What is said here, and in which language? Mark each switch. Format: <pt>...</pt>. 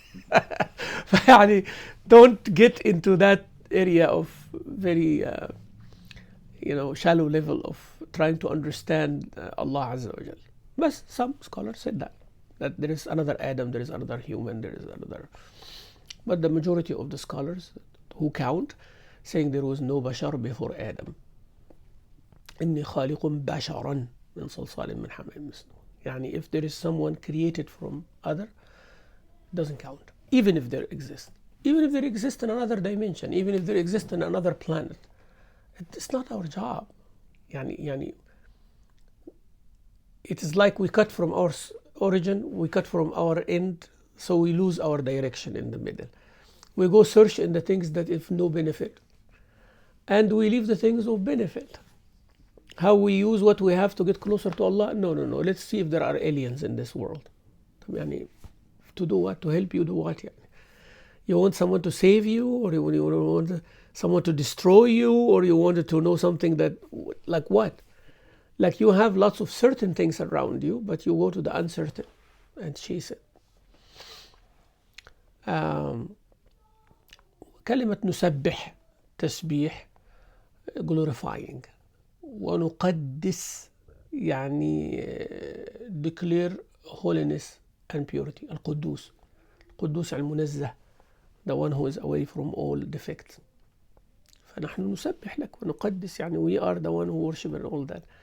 <ar>يعني</ar> <en>don't get into that area of very shallow level of trying to understand Allah Azza wa Jal. But some scholars said that there is another Adam, there is another human, there is another. But the majority of the scholars who count saying there was no Bashar before Adam.</en> <ar>إني خالق بشرا من صلصال من حمأ مسنون. يعني</ar> <en>if there is someone created from other, it doesn't count. Even if there exists. Even if there exists in another dimension. Even if there exists in another planet. It's not our job.</en> <ar>يعني</ar> <en>it is like we cut from our origin, we cut from our end, so we lose our direction in the middle. We go search in the things that have no benefit. And we leave the things of benefit. How we use what we have to get closer to Allah? No. Let's see if there are aliens in this world.</en> <ar>يعني,</ar> <en>to do what? To help you do what?</en> <ar>يعني.</ar> <en>You want someone to save you, or you want someone to destroy you, or you wanted to know something that, like what? Like you have lots of certain things around you, but you go to the uncertain and chase it.</en> <ar>كلمة نسبح تسبيح</ar> <en>glorifying.</en> <ar>ونقدس يعني</ar> <en>declare holiness and purity.</en> <ar>القدوس المنزه,</ar> <en>the one who is away from all defects.</en> <ar>فنحن نسبح لك ونقدس, يعني</ar> <en>we are the one who worship and all that.</en>